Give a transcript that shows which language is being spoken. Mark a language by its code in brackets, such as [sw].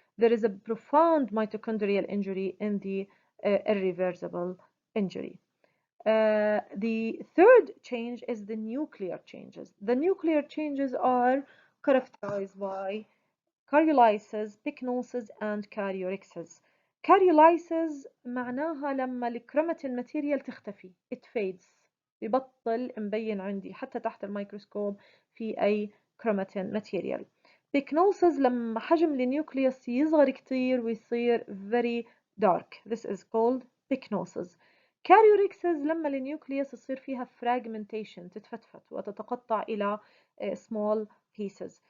[en] There is a profound mitochondrial injury in the irreversible injury. The third change is the nuclear changes. The nuclear changes are characterized by karyolysis, pycnosis and karyorrhexis. [ar] Karyolysis معناها لما الكروماتين ماتيريال تختفي. [en] It fades. [ar] ببطل مبين عندي حتى تحت الميكروسكوب في أي كروماتين ماتيريال. Pycnosis لما حجم النيوكليوس يصغر كتير ويصير [en] very dark. This is called pycnosis. [ar] Karyorrhexis لما النيوكليوس يصير فيها fragmentation تتفتفت وتتقطع إلى [en] small pieces.